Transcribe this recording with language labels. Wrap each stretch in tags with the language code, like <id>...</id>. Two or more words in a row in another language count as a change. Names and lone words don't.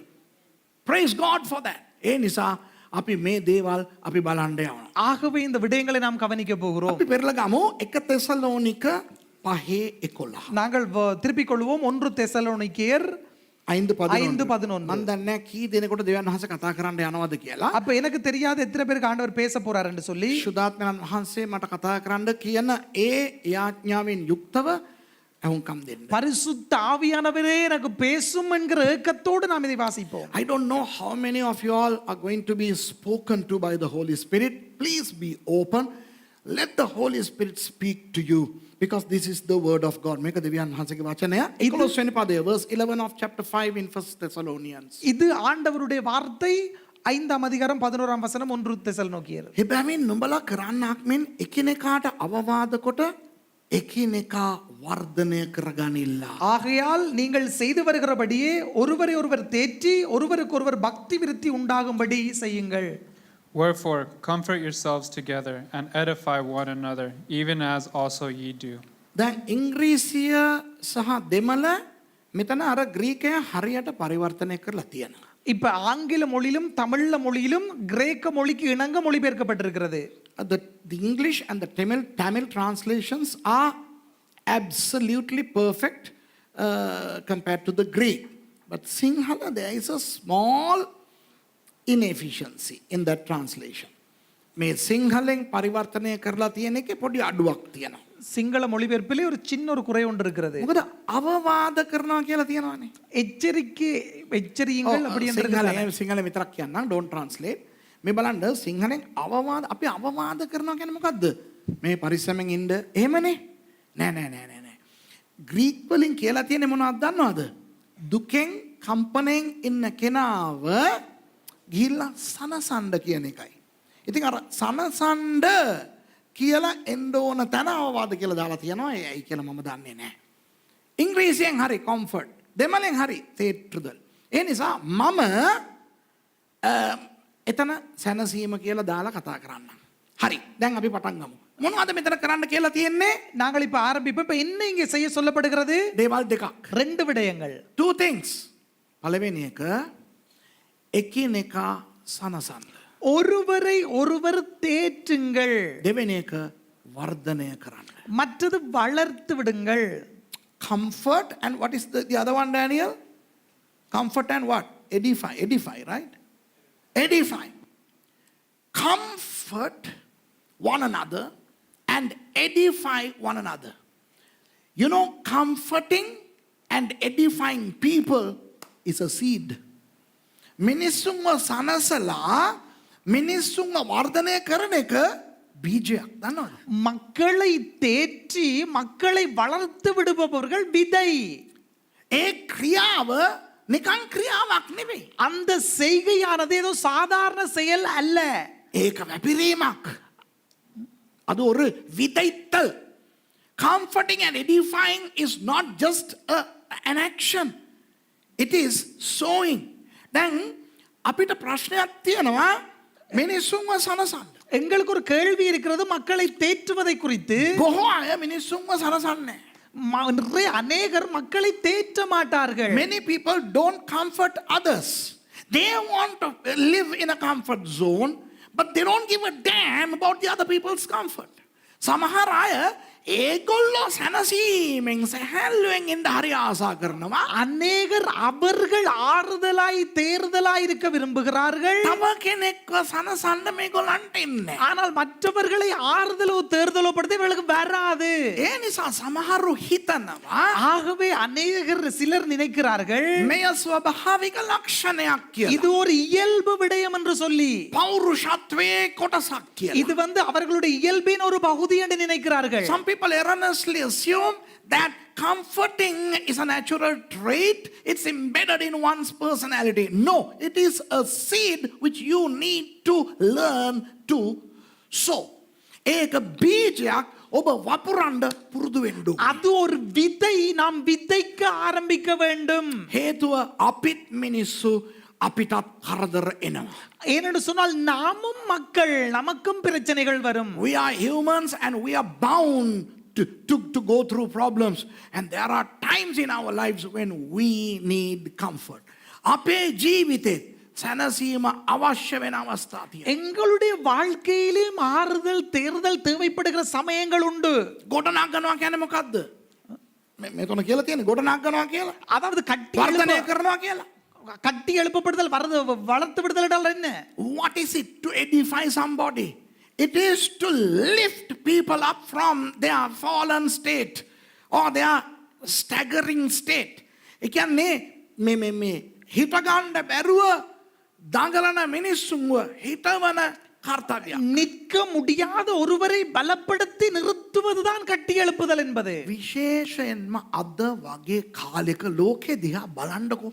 <en>Praise God for that.</en> <si>ඒ නිසා අපි මේ දේවල් අපි බලන්න යනවා.</si> <ta>ஆகவே இந்த விடயங்களை நாம் கவனிக்க போகிறோம்.</ta> <si>අපි පෙරලා ගමු 1 තෙසලෝනික 5:11.</si> <ta>நாங்கள் திருப்பிக் கொள்வோம் 1 தெசலோனிக்கேயர் 5:11.</ta> <si>මම දන්නේ කී දෙනෙකුට දෙවියන් වහන්සේ කතා කරන්න යනවද කියලා.</si> <ta>அப்ப எனக்கு தெரியாது எத்தனை பேருக்கு ஆண்டவர் பேச போறார் என்று சொல்லி</ta> <si>ශුද්ධාත්මයන් වහන්සේ මට කතා කරන්න කියන ඒ යාඥාවෙන් යුක්තව ඇහුම්කම් දෙන්න.</si> <ta>பரிசுத்த ஆவியானவரே எனக்கு பேசும் என்கிற ஏக்கத்தோடு நாம் இதை வாசிப்போம்.</ta> <en>I don't know how many of you all are going to be spoken to by the Holy Spirit. Please be open. Let the Holy Spirit speak to you because this is the word of God.</en> <si>මේක දෙවියන් වහන්සේගේ වචනය. 11 වෙනි පදය</si> <en>verse 11 of chapter 5 in 1 Thessalonians.</en> <ta>இது ஆண்டவருடைய வார்த்தை 5ஆம் அதிகாரம் 11ஆம் வசனம் 1 தெசலோனிக்கேயர்.</ta> <si>එබැවින් නුඹලා කරන්නක් මෙන් එකිනෙකාට අවවාද කොට එකිනෙකா වර්ධනය කරගනිල්ලා.</si> <ta>ஆகையால் நீங்கள் செய்து வருகிறபடியே ஒருவரை ஒருவர் தேற்றி ஒருவருக்கொருவர் பக்தி விருத்தி உண்டாகும்படி செய்யுங்கள்.</ta> <en>Wherefore, comfort yourselves together and edify one another, even as also ye do.</en> <si>දැන් ඉංග්‍රීසිය සහ දෙමළ මෙතන අර ග්‍රීකය හරියට පරිවර්තනය කරලා තියෙනවා.</si> <ta>இப்ப ஆங்கில மொழியிலும் தமிழ்ல மொழியிலும் கிரேக்க மொழிக்கு இணங்க மொழிபெயர்க்கப்பட்டிருக்கிறது.</ta> <en>The English and the Tamil translations are absolutely perfect compared to the Greek. But Sinhala, there is a small inefficiency in that translation.</en> <si>මේ සිංහලෙන් පරිවර්තනය කරලා තියෙන එකේ පොඩි අඩුවක් තියෙනවා.</si> <ta>சிங்கள மொழிபெயர்ப்பிலே ஒரு சின்ன ஒரு குறை ஒன்று இருக்கிறது.</ta> <si>මොකද අවවාද කරනවා කියලා තියෙනවානේ.</si> <ta>எச்சரியுங்கள் அப்படி என்று</ta> <si>සිංහල විතරක් කියන්නම්,</si> <en>don't translate.</en> <si>මේ බලන්න සිංහලෙන් අවවාද, අපි අවවාද කරනවා කියන්නේ මොකද්ද? මේ පරිස්සමෙන් ඉන්න එහෙමනේ. නෑ. ග්‍රීක් වලින් කියලා තියෙන්නේ මොනවද දන්නවද? දුකෙන් කම්පණයෙන් ඉන්න කෙනාව ගිහිල්ලා සනසන්න කියන එකයි. ඉතින් අර සනසන්න කියලා එන්න ඕන තැන අවවාද කියලා දාලා තියෙනවා. ඒයි කියලා මම දන්නේ නැහැ. ඉංග්‍රීසියෙන් හරි comfort, දෙමළෙන් හරි තේට්ටුදල්. ඒ නිසා මම එතන සැනසීම කියලා දාලා කතා කරන්නම්. හරි. දැන් අපි පටන් ගමු. මොනවද මෙතන කරන්න කියලා තියෙන්නේ?</si> <ta>நாங்கள் இப்ப ஆரம்பிப்போம். இப்ப என்ன இங்கே செய்ய சொல்லப்படுகிறது?</ta> <si>දේවල් දෙකක්.</si> <ta>ரெண்டு விடயங்கள்.</ta> <en>Two things.</en> <si>පළවෙනි එක එකිනෙකා සනසන්න.</si> <ta>ஒருவரை ஒருவர் தேற்றுங்கள்.</ta> <si>දෙවෙනි එක වර්ධනය කරන්න.</si> <ta>மற்றது வளர்த்து விடுங்கள்.</ta> <en>Comfort and what is the other one, Daniel? Comfort and what? Edify, right? Edify. Comfort one another and edify one another. You know, comforting and edifying people is a seed.</en> <si>මිනිස්සුන්ව සනසලා මිනිස්සුන්ව වර්ධනය කරන එක බීජයක්. දන්නවද?</si> <ta>மக்களை தேற்றி மக்களை வளர்த்து விடுபவர்கள் விதை.</ta> <si>ඒ ක්‍රියාව නිකන් ක්‍රියාවක් නෙවෙයි.</si> <ta>அந்த செய்கையானது ஏதோ சாதாரண செயல் அல்ல.</ta> <si>ඒක වැපිරීමක්.</si> <ta>அது ஒரு விதைத்தல்.</ta> <en>Comforting and edifying is not just an action. It is sowing.</en> <si>දැන් අපිට ප්‍රශ්නයක් තියෙනවා මිනිස්සුන්ව සනසන්න.</si> <ta>எங்களுக்கு ஒரு கேள்வி இருக்கிறது மக்களை தேற்றுவதை குறித்து.</ta> <si>බොහෝ අය මිනිස්සුන්ව සනසන්නේ.</si> <ta>நிறைய அநேகர் மக்களை தேற்ற மாட்டார்கள்.</ta> <en>Many people don't comfort others. They want to live in a comfort zone, but they don't give a damn about the other people's comfort.</en> <si>සමහර අය ඒගොල්ලෝ සැනසීමෙන් සැහැල්ලුවෙන් ඉන්න හරි ආසා කරනවා.</si> <ta>அநேகர் அவர்கள் ஆறுதலாய் தேறுதலாய் இருக்க விரும்புகிறார்கள்.</ta> <si>තව කෙනෙක්ව සනසන්න මේගොල්ලන්ට ඉන්නේ.</si> <ta>ஆனால் மற்றவர்களை ஆறுதலோ தேறுதலோ படுத்த இவர்களுக்கு வராது.</ta> <si>ඒ නිසා සමහරු හිතනවා</si> <ta>ஆகவே அநேகர் சிலர் நினைக்கிறார்கள்</ta> <si>මෙය ස්වභාවික ලක්ෂණයක් කියලා.</si> <ta>இது ஒரு இயல்பு விடயம் என்று சொல்லி.</ta> <si>පෞරුෂත්වයේ කොටසක් කියලා.</si> <ta>இது அவர்களுடைய இயல்பின் ஒரு பகுதி என்று நினைக்கிறார்கள்.</ta> <en>Some people erroneously assume that comforting is a natural trait. It's embedded in one's personality. No, it is a seed which you need to learn to sow.</en> <si>ඒක බීජයක් ඔබ වපුරන්න පුරුදු වෙන්න ඕනේ.</si> <ta>அது ஒரு விதை, நாம் விதைக்க ஆரம்பிக்க வேண்டும்.</ta> <si>හේතුව අපිත් මිනිස්සු අපිටත් කරදර එනවා.</si> <ta>ஏனென்று சொன்னால் நாமும் மக்கள், நமக்கும் பிரச்சனைகள் வரும்.</ta> <en>We are humans and we are bound to go through problems, and there are times in our lives when we need comfort.</en> <si>අපේ ජීවිතේ සැනසීම අවශ්‍ය වෙන අවස්ථා තියෙනවා.</si> <ta>எங்களுடைய வாழ்க்கையிலும் ஆறுதல் தேறுதல் தேவைப்படுகிற சமயங்கள் உண்டு.</ta> <si>ගොඩනගනවා කියන්නේ මොකද්ද? මෙතන කියලා තියෙන්නේ ගොඩනගනවා කියලා.</si> <ta>அதாவது</ta> <si>වර්ධනය කරනවා කියලා.</si> <ta>கட்டி எழுப்பப்படுதல் வளர்த்து விடுதல் என்றால் என்ன?</ta> <en>What is it to edify somebody? It is to lift people up from their fallen state or their staggering state.</en> <si>ඒ කියන්නේ මේ හිටගන්න බැරුව දඟලන මිනිස්සුන්ව හිටවන කර්තව්‍යයක්.</si> <ta>நிற்க முடியாத ஒருவரை பலப்படுத்தி நிறுத்துவதுதான் கட்டி எழுப்புதல் என்பது.</ta> <si>විශේෂයෙන්ම අද වගේ කාලෙක ලෝකෙ දිහා බලන්නකෝ.</si>